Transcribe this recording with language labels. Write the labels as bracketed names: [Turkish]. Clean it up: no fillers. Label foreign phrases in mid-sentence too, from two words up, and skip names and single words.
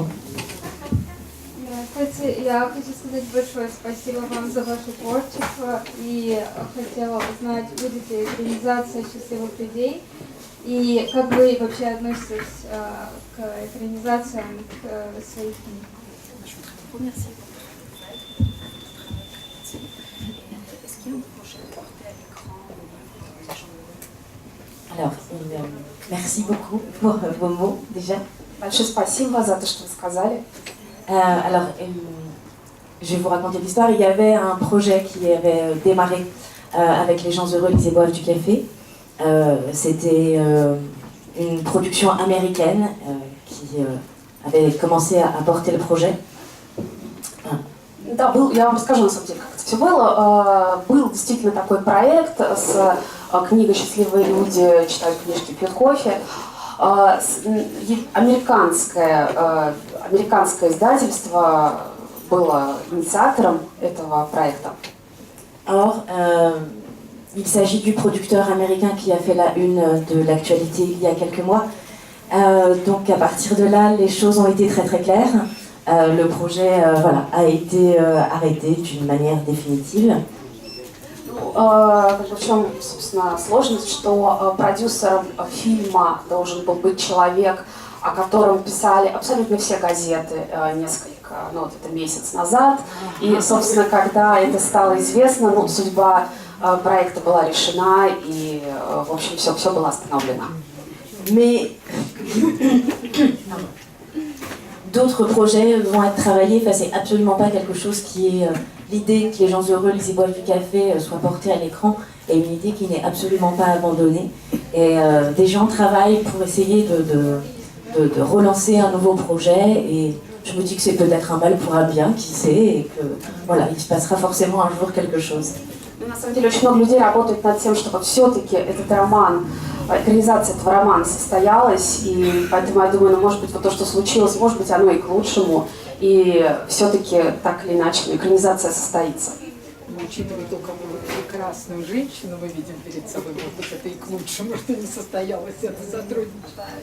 [Russian] Здравствуйте, я хочу сказать большое спасибо вам за ваше творчество и хотела узнать, будет ли экранизация «Счастливых людей» и как вы вообще относитесь к экранизациям своих книг. [French] Alors, merci beaucoup pour vos mots déjà. [Russian] Большое спасибо за то, что вы сказали. [French] Alors, je vais vous raconter l'histoire. Il y avait un projet qui avait démarré avec Les gens heureux, lisent et boivent du café. C'était une production américaine qui avait commencé à porter le projet. [Russian] Да, я вам расскажу, на самом деле, как это все было. Был действительно такой проект с книгой «Счастливые люди читают книжки, пьют кофе». Американское издательство было инициатором этого проекта. [French] Or, il s'agit du producteur américain qui a fait la une de l'actualité il y a quelques mois. Donc à partir de là, les choses ont été très très claires. Le projet a été arrêté d'une manière définitive. [Russian] В чем, собственно, сложность, что продюсером фильма должен был быть человек, о котором писали абсолютно все газеты это месяц назад. И, собственно, когда это стало известно, судьба проекта была решена, и, в общем, все было остановлено. [French] Mais d'autres projets vont être travaillés. Enfin, c'est absolument pas quelque chose qui est l'idée que les gens heureux, les y boivent du café, soit portée à l'écran, est une idée qui n'est absolument pas abandonnée. Et des gens travaillent pour essayer de relancer un nouveau projet. Et je me dis que c'est peut-être un mal pour un bien, qui sait, et que voilà, il se passera forcément un jour quelque chose. [Russian] На самом деле очень много людей работают над тем, чтобы все-таки этот роман, экранизация этого романа состоялась, и поэтому я думаю, ну, может быть, вот то, что случилось, может быть, оно и к лучшему, и все-таки так или иначе экранизация состоится. Учитывая то, какую прекрасную женщину мы видим перед собой, может быть, это и к лучшему, что не состоялось это сотрудничество.